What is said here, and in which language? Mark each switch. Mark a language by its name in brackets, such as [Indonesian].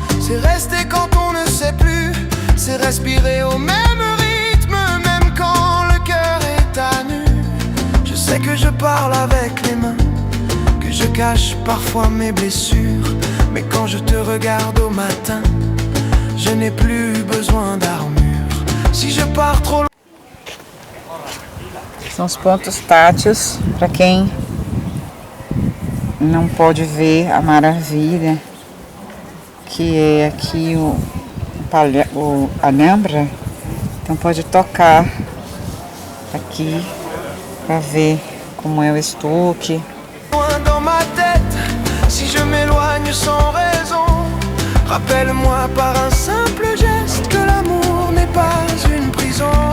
[French] C'est rester quand on ne sait plus. C'est respirer au même rythme, même quand le cœur est à nu. Je sais que je parle avec les mains, que je cache parfois mes blessures. Mais quand je te regarde au matin, je n'ai plus besoin d'armure. Si je pars trop loin. [Portuguese] São os pontos táteis para quem não pode ver a maravilha que é aqui o Alhambra. Então pode tocar aqui para ver como é o estuque. [French] Dans ma tête, si je m'éloigne sans raison, rappelle-moi par un simple geste que l'amour n'est pas une prison.